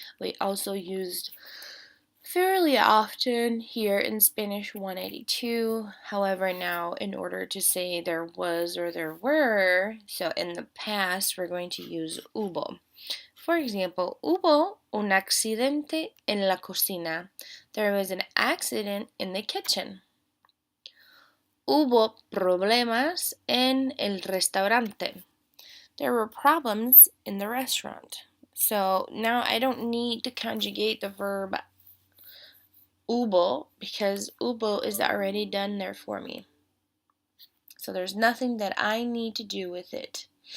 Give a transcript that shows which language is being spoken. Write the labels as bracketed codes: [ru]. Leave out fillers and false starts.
[en] We also used fairly often here in Spanish 182. However, now in order to say there was or there were, so in the past we're going to use hubo. For example, [es] hubo un accidente en la cocina. [en] There was an accident in the kitchen. [es] Hubo problemas en el restaurante. [en] There were problems in the restaurant. So now I don't need to conjugate the verb hubo because hubo is already done there for me. So there's nothing that I need to do with it.